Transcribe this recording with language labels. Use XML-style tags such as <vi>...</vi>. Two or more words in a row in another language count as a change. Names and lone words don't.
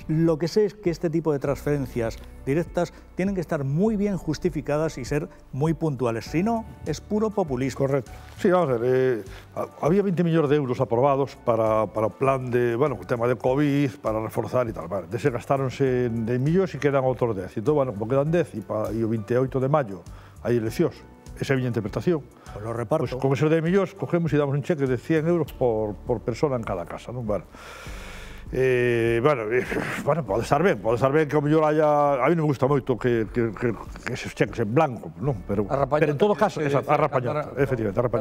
<es>Lo que sé es que este tipo de transferencias directas tienen que estar muy bien justificadas y ser muy puntuales. Si no, es puro populismo. Correcto. Sí, vamos a ver, había 20 millones de euros aprobados para el plan de, bueno, el tema de COVID, para reforzar y tal.</es> <gl>Vale, de se gastáronse de millóns</gl> <es>y quedan otros 10. Entonces, bueno, como quedan 10 y el 28 de mayo hay eleccións,</es> <gl>esa é a miña interpretación.</gl> <es>Pues lo reparto. Pues con esos 10 millóns cogemos e damos un cheque de 100 euros por persona en cada casa, non?</es> <gl>Bueno, pode estar ben que ao mellor haya... A mí non me gusta moito que esos cheques en blanco, non?</gl> <es>Pero en todo caso, arrapañata, efectivamente, arrapañata.</es>